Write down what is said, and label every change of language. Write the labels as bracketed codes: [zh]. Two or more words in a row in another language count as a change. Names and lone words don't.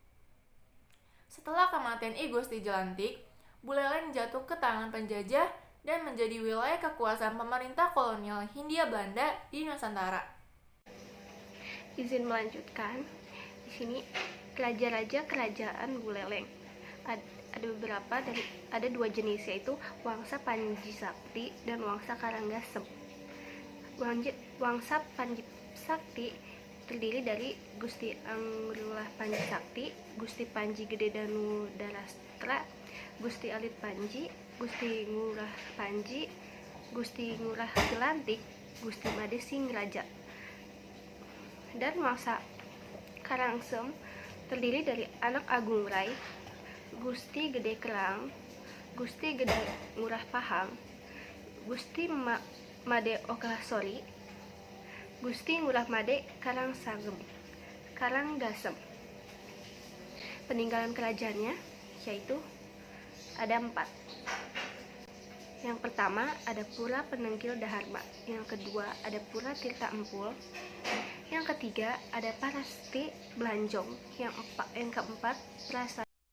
[id] Setelah kematian I Gusti Jelantik, Buleleng jatuh ke tangan penjajah dan menjadi wilayah kekuasaan pemerintah kolonial Hindia Belanda di Nusantara. Izin melanjutkan. Di sini raja-raja kerajaan Buleleng. Ada dua jenis, yaitu Wangsa Panji Sakti dan Wangsa Karangasem. Wangsa Panji Sakti terdiri dari Gusti Anglura Panji Sakti, Gusti Panji Gede Danu Darastra, Gusti Alit Panji, Gusti Ngurah Panji, Gusti Ngurah Jelantik, Gusti Made Singraja. Dan Wangsa Karangasem terdiri dari Anak Agung Rai, Gusti Gede Kerang, Gusti Gede Ngurah Pahang, Gusti Made Oklasori, Gusti Ngurah Made Karangasem. Peninggalan kerajaannya yaitu ada 4. Yang pertama ada Pura Penenggil Daharma, yang kedua ada Pura Tirta Empul, yang ketiga ada Parasti Belanjong, yang keempat Prasasti.